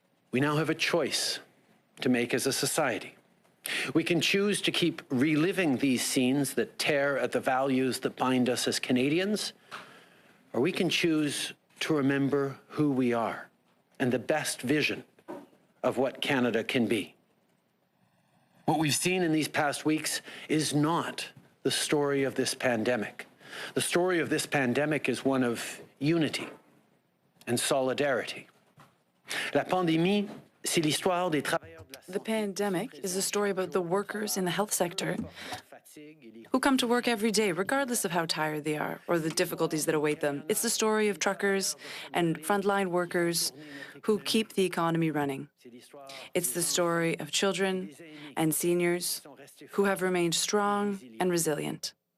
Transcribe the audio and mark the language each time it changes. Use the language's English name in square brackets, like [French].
[English] We now have a choice to make as a society. We can choose to keep reliving these scenes that tear at the values that bind us as Canadians, or we can choose to remember who we are and the best vision of what Canada can be. What we've seen in these past weeks is not the story of this pandemic. The story of this pandemic is one of unity and solidarity. [French] La pandémie, c'est l'histoire des travailleurs. [English] The pandemic is a story about the workers in the health sector who come to work every day, regardless of how tired they are or the difficulties that await them. It's the story of truckers and frontline workers who keep the economy running. It's the story of children and seniors who have remained strong and resilient.